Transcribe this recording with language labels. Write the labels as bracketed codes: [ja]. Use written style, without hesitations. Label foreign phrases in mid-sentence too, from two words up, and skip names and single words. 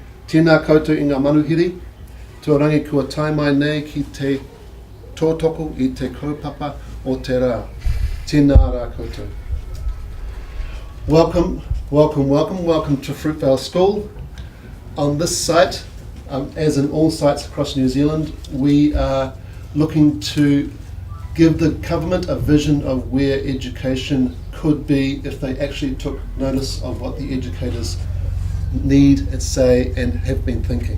[mi] Tēnā koutou i ngā manuhiri, tuarangi kua tai mai nei ki te tōtoko i te kaupapa o te rā. Tēnā rā koutou. [en] Welcome to Fruitvale School. On this site, as in all sites across New Zealand, we are looking to give the government a vision of where education could be if they actually took notice of what the educators need and say and have been thinking.